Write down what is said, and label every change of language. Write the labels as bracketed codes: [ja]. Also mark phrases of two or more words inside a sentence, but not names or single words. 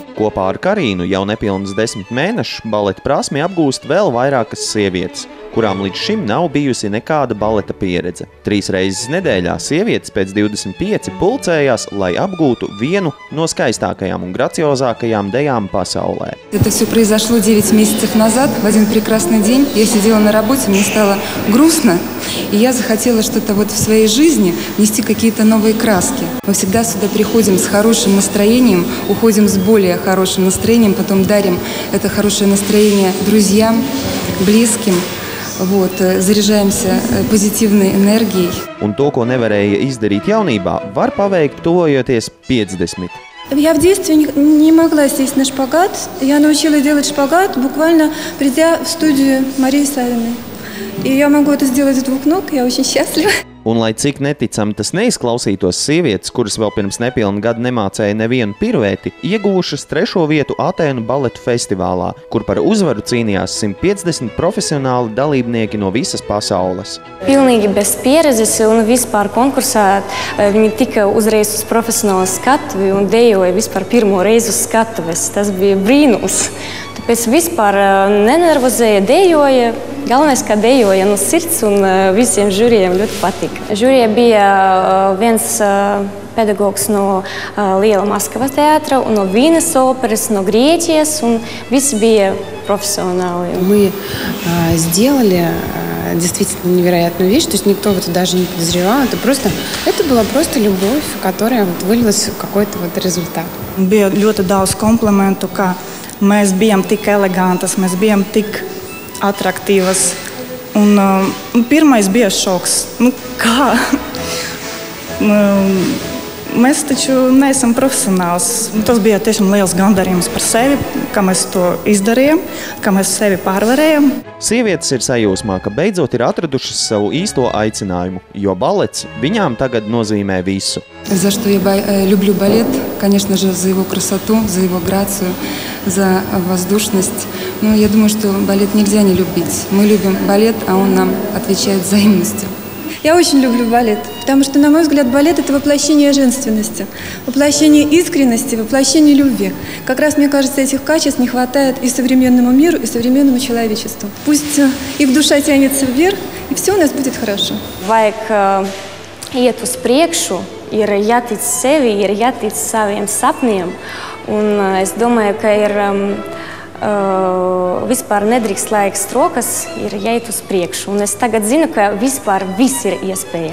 [lv] Kopā ar Karīnu jau nepilnas 10 mēnešu baleta prasmi apgūst vēl vairākas sievietes, kurām līdz šim nav bijusi nekāda baleta pieredze. 3 reizes nedēļā sievietes pēc 25 pulcējās, lai apgūtu vienu no skaistākajām un graciozākajām dejām pasaulē. [ru] Это все произошло 9 месяцев назад. В один прекрасный день я сидела на работе, мне стало грустно, и я захотела что-то в своей жизни внести какие-то новые краски. Мы всегда сюда приходим с хорошим настроением, уходим с более хорошим настроением, потом дарим это хорошее настроение друзьям, близким. Заряжаемся позитивной энергией. [lv] Un to, ko nevarēja izdarīt jaunībā, var paveikt tuvojoties 50. [ru] Я в детстве не могла сесть на шпагат. Я научилась делать шпагат, буквально придя в студию Марии Савиной. И я могу это сделать с 2 ног, я очень счастлива. [lv] Un, lai cik neticami tas neizklausītos, sievietes, kuras vēl pirms nepilna gada nemācēja nevienu pirvēti, ieguvušas 3. vietu Atēnu baletu festivālā, kur par uzvaru cīnījās 150 profesionāli dalībnieki no visas pasaules. Pilnīgi bez pieredzes un vispār konkursā viņi tika uzreiz uz profesionālu skatuvi un dejoja vispār pirmo reizi uz skatuves. Tas bija brīnums. Tāpēc vispār nenervozēja, dejoja. Galvenais, ka dejoja no sirds un visiem žūrijiem ļoti patika. Žūrijā bija viens pedagogs no Liela Maskavas teātra, no Vīnes operas, no Grieķijas, un visi bija профессионалы. [ru] Мы сделали действительно невероятную вещь, то есть никто в это даже не подозревал. Это была просто любовь, которая вылилась в какой-то результат. [lv] Bija ļoti daudz komplimentu, ka mēs bijām tik elegantas, mēs bijām tik atraktīvas. Un pirmais bija šoks. Kā? Mēs taču neesam profesionāls. Tas bija tiešām liels gandarījums par sevi, ka mēs to izdarījām, ka mēs sevi pārvarējām. Sievietes ir sajūsmā, ka beidzot ir atradušas savu īsto aicinājumu, jo balets viņām tagad nozīmē visu. [ru] За что я люблю балет, конечно же, за его красоту, за его грацию, за воздушность. Но я думаю, что балет нельзя не любить. Мы любим балет, а он нам отвечает взаимностью. Я очень люблю балет, потому что, на мой взгляд, балет – это воплощение женственности, воплощение искренности, воплощение любви. Как раз, мне кажется, этих качеств не хватает и современному миру, и современному человечеству. Пусть их душа тянется вверх, и все у нас будет хорошо. [lv] Vajag iet uz priekšu, ir jātic sevi, ir jātic saviem sapniem, un es domāju, ka ir vispār nedrīkst laiks rokas, ir jāiet uz priekšu. Un es tagad zinu, ka vispār viss ir iespējams.